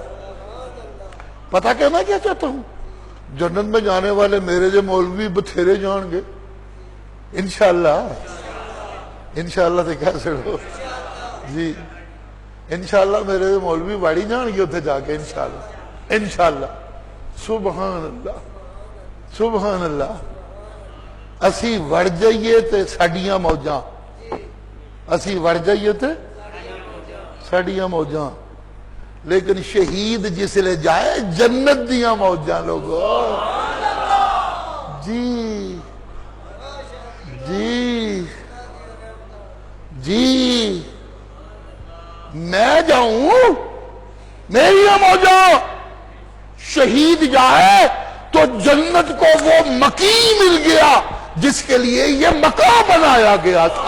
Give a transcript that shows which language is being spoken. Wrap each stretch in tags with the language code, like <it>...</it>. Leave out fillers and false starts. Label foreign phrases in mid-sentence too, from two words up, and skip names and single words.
<ur>پتہ کہ میں کیا چاہتا ہوں, جنت میں جانے والے میرے جو مولوی بتھیرے جان گے انشاءاللہ. انشاءاللہ سے کہہ سکو جی, انشاءاللہ میرے جو مولوی باڑی جان گے اتھے جا کے انشاءاللہ.</ur> <ar>انشاءاللہ. سبحان اللہ. سبحان اللہ.</ar> <pa>اسی وڑ جائیے تے ساڈیاں موجاں, اسی وڑ جائیے تے ساڈیاں موجاں, لیکن شہید جس لے جائے جنت دیاں موجاں.</pa> <ur>لوگوں جی جی جی میں جاؤں, میری موجاں. شہید جائے تو جنت کو وہ مقیم مل گیا جس کے لیے یہ مقام بنایا گیا تھا.</ur>